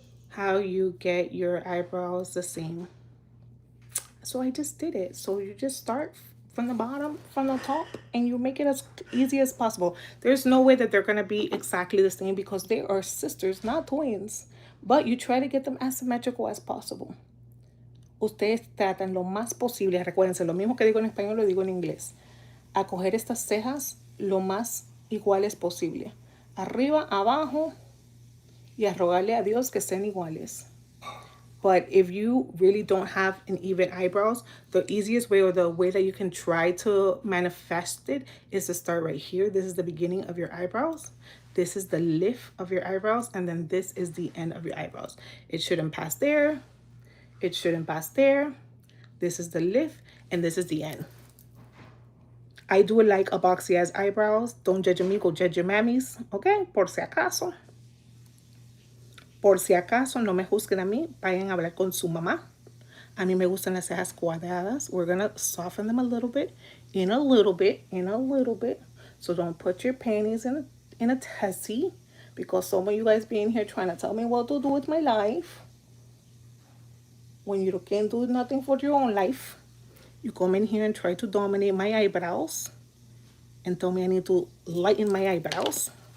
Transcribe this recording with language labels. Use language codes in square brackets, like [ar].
[en] How you get your eyebrows the same? So I just did it. So you just start from the bottom, from the top, and you make it as easy as possible. There's no way that they're going to be exactly the same because they are sisters, not twins. But you try to get them as symmetrical as possible. [es] Ustedes tratan lo más posible, recuérdense, lo mismo que digo en español lo digo en inglés, a coger estas cejas lo más iguales posible. Arriba, abajo, y a rogarle a Dios que estén iguales. [en] But if you really don't have an even eyebrows, the easiest way, or the way that you can try to manifest it, is to start right here. This is the beginning of your eyebrows. This is the lift of your eyebrows. And then this is the end of your eyebrows. It shouldn't pass there. It shouldn't pass there. This is the lift. And this is the end. I do like a boxy ass eyebrows. Don't judge me, go judge your mammies. [es] Okay? Por si acaso. Por si acaso, no me juzguen a mí, vayan a hablar con su mamá. A mí me gustan las cejas cuadradas. [en] We're going to soften them a little bit, in a little bit, in a little bit. So don't put your panties in a tessie, because some of you guys being here trying to tell me what to do with my life. When you can't do nothing for your own life, you come in here and try to dominate my eyebrows and tell me I need to lighten my eyebrows.